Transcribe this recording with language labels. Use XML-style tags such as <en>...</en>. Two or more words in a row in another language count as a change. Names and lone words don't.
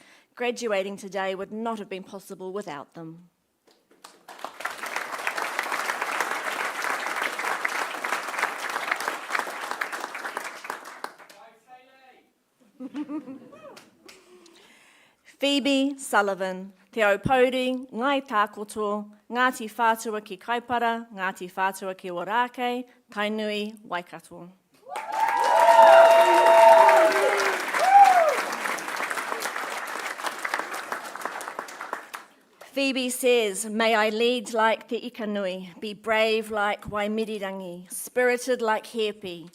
<en>Graduating today would not have been possible without them. Phoebe Sullivan, te aupōuri, ngai tākoto, Ngāti Whātua ki Kaipara, Ngāti Whātua ki Ōrākei, Tainui, Waikato. Phoebe says, may I lead like te ikanui, be brave like Waimirirangi, spirited like Hepi,</en>